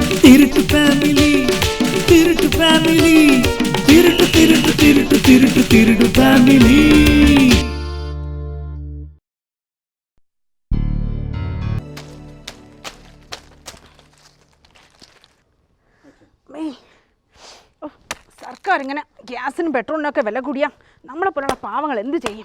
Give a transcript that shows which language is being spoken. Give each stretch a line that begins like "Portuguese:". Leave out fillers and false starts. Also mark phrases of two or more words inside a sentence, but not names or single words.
Tamil: திருட்டு ஃபேமிலி திருட்டு ஃபேமிலி திருட்டு திருட்டு திருட்டு திருட்டு திருட்டு ஃபேமிலி.
Malayalam: സർക്കാർ ഇങ്ങനെ ഗ്യാസിനും പെട്രോളിനൊക്കെ വില കൂടിയാ നമ്മളെ പോലുള്ള പാവങ്ങൾ എന്ത് ചെയ്യും?